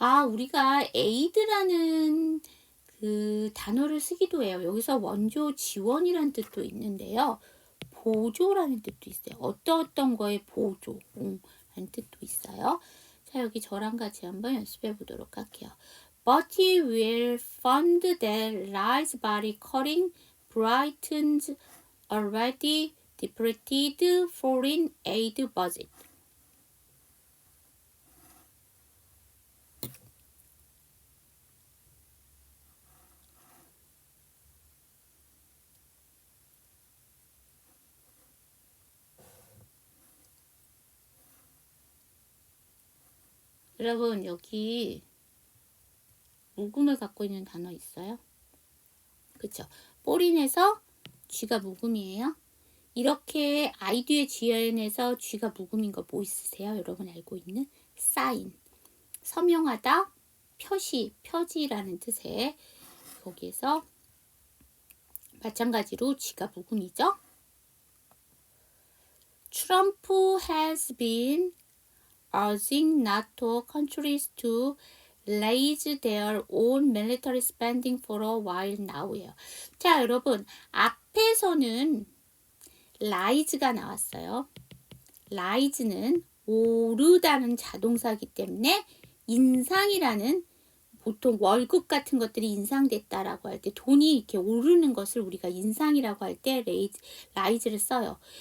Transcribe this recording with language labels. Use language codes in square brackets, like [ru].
[ko] 우리가 aid라는 그 단어를 쓰기도 해요. 여기서 원조 지원이라는 뜻도 있는데요. 보조라는 뜻도 있어요. 어떤 거에 보조라는 뜻도 있어요. 자, 여기 저랑 같이 한번 연습해 보도록 할게요. [en] But he will fund that lies by cutting Brighton's already depleted foreign aid budget. [ko] 여러분, 여기 묵음을 갖고 있는 단어 있어요? 그쵸? 뽀린에서 쥐가 묵음이에요. 이렇게 아이디의 지연에서 쥐가 묵음인 거 뭐 있으세요? 여러분 알고 있는? 사인. 서명하다, 표시, 표지라는 뜻의 거기에서 마찬가지로 쥐가 묵음이죠. [en] Trump has been urging NATO countries to raise their own military spending for a while now예요. [ko] 자, 여러분, 앞에서는 rise가 나왔어요. rise는 오르다는 자동사이기 때문에 인상이라는, 보통 월급 같은 것들이 인상됐다라고 할 때, 돈이 이렇게 오르는 것을 우리가 인상이라고 할 때 raise를 써요.